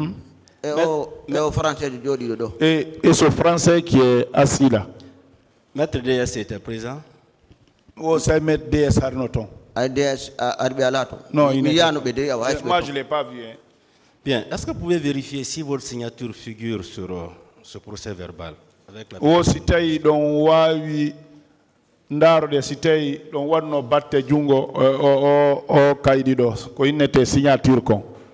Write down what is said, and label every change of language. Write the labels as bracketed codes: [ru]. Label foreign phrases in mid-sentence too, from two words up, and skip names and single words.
[fr] Et ce français qui est assis là. Maître DS était présent? Oh, c'est Maître DS Arnoton. Non, moi je ne l'ai pas vu. Hein. Bien, est-ce que vous pouvez vérifier si votre signature figure sur ce procès verbal avec la [ff] ndaro de sitei don wadno batte jungo o kaydi do ko innete signature kon.